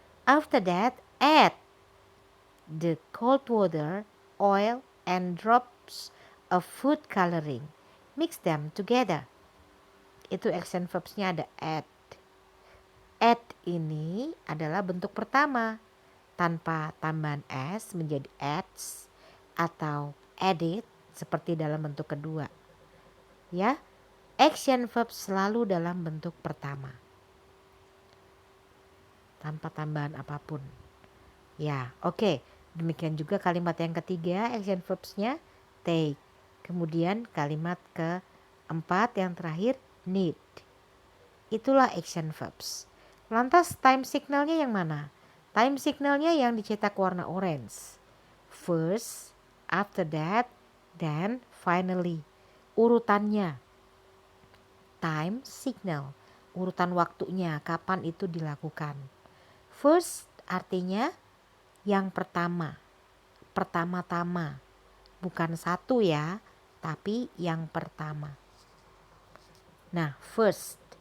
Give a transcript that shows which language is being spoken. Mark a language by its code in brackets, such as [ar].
[en] After that, add the cold water, oil, and drops of food coloring. Mix them together. [id] Itu action verbsnya ada add. Add ini adalah bentuk pertama. Tanpa tambahan s menjadi adds atau edit seperti dalam bentuk kedua. Ya, action verb selalu dalam bentuk pertama. Tanpa tambahan apapun. Ya, oke. Demikian juga kalimat yang ketiga, action verbsnya take. Kemudian kalimat keempat yang terakhir need. Itulah action verbs. Lantas time signalnya yang mana? Time signalnya yang dicetak warna orange. [en] First, after that, then, finally. [id] Urutannya. Time signal. Urutan waktunya, kapan itu dilakukan. [en] First [id] artinya yang pertama. Pertama-tama. Bukan satu ya, tapi yang pertama. Nah, first.